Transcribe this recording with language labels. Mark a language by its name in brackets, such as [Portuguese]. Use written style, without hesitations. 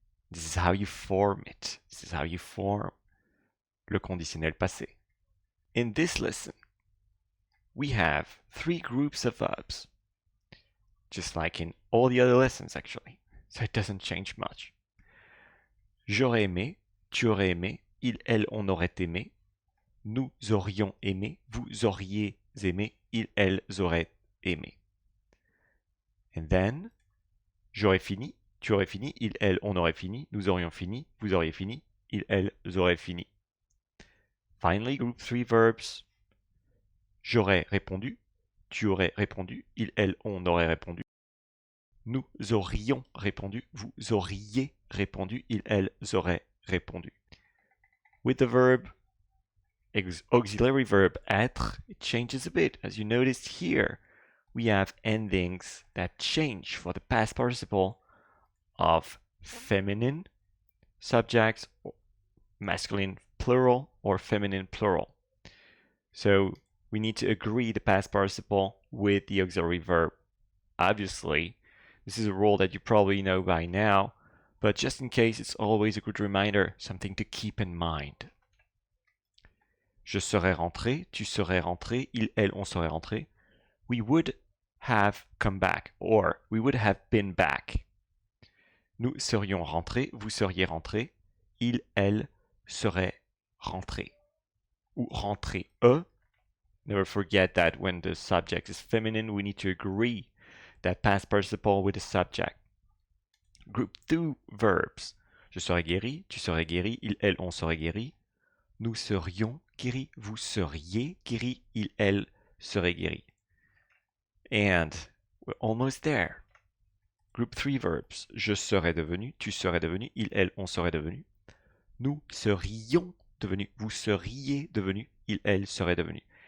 [English] This is how you form it. This is how you form [French] le conditionnel passé. [English] In this lesson, we have three groups of verbs, just like in all the other lessons actually, so it doesn't change much. [French] J'aurais aimé, tu aurais aimé, il, elle, on aurait aimé, nous aurions aimé, vous auriez aimé, il, elles auraient aimé. [English] And then, [French] j'aurais fini, tu aurais fini, il, elle, on aurait fini, nous aurions fini, vous auriez fini, il, elles auraient fini. [English] Finally, group three verbs. [French] J'aurais répondu, tu aurais répondu, il, elle, on aurait répondu. Nous aurions répondu, vous auriez répondu, il, elles auraient répondu. [English] With the verb, auxiliary verb être, it changes a bit. As you noticed here, we have endings that change for the past participle of feminine subjects, masculine plural, or feminine plural. So we need to agree the past participle with the auxiliary verb. Obviously, this is a rule that you probably know by now, but just in case, it's always a good reminder, something to keep in mind. [French] Je serais rentré, tu serais rentré, il, elle, on serait rentré. [English] We would have come back, or we would have been back. [French] Nous serions rentrés, vous seriez rentrés, il, elle serait rentré. Ou rentré, eux. [English] Never forget that when the subject is feminine, we need to agree that past participle with the subject. Group 2 verbs. [French] Je serais guéri, tu serais guéri, il, elle, on serait guéri. Nous serions guéris, vous seriez guéri, il, elle serait guéri. [English] And we're almost there. Group 3 verbs. [French] Je serais devenu, tu serais devenu, il, elle, on serait devenu. Nous serions devenus, vous seriez devenu, il, elle serait devenu.